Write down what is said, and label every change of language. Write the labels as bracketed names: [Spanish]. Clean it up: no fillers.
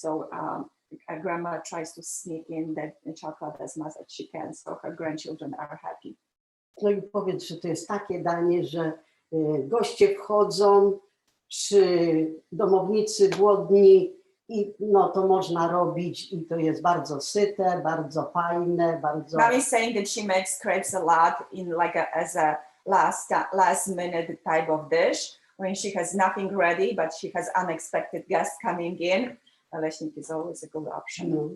[English] So grandma tries to sneak in the chocolate as much as she can, so her grandchildren are happy. [Polish] No i powiedz, że to jest takie danie, że goście wchodzą, czy domownicy głodni i no to można robić i to jest bardzo syte, bardzo fajne, bardzo... [English] Mom is saying that she makes crepes a lot in like as a last minute type of dish when she has nothing ready, but she has unexpected guests coming in. Naleśnik is always a good option.